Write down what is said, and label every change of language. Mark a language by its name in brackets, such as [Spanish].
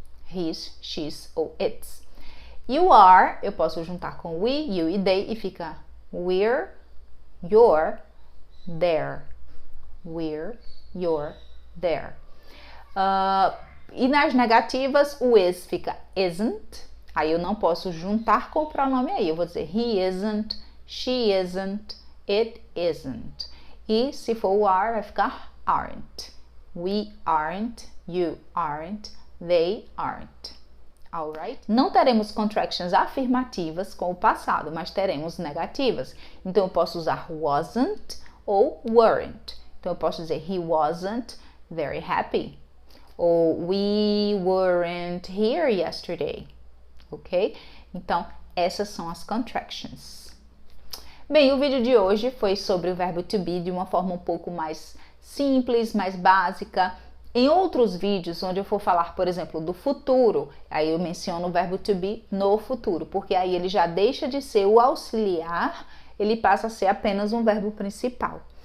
[English] His, she's ou its. You are, [Portuguese] eu posso juntar com [English] we, you e they e fica we're, you're, there. We're, you're, there. [Portuguese] E nas negativas, o is fica isn't. Aí eu não posso juntar com o pronome aí. Eu vou dizer [English] he isn't, she isn't, it isn't. [Portuguese] E se for o [English] are, [Portuguese] vai ficar [English] aren't. We aren't, you aren't, they aren't. Alright? [Portuguese] Não teremos contractions afirmativas com o passado, mas teremos negativas. Então eu posso usar wasn't ou weren't. Então eu posso dizer [English] he wasn't very happy. Ou we weren't here yesterday. [Portuguese] Ok? Então, essas são as contractions. Bem, o vídeo de hoje foi sobre o verbo to be de uma forma um pouco mais simples, mais básica, Em outros vídeos, onde eu for falar, por exemplo, do futuro, aí eu menciono o verbo to be no futuro, porque aí ele já deixa de ser o auxiliar, ele passa a ser apenas um verbo principal.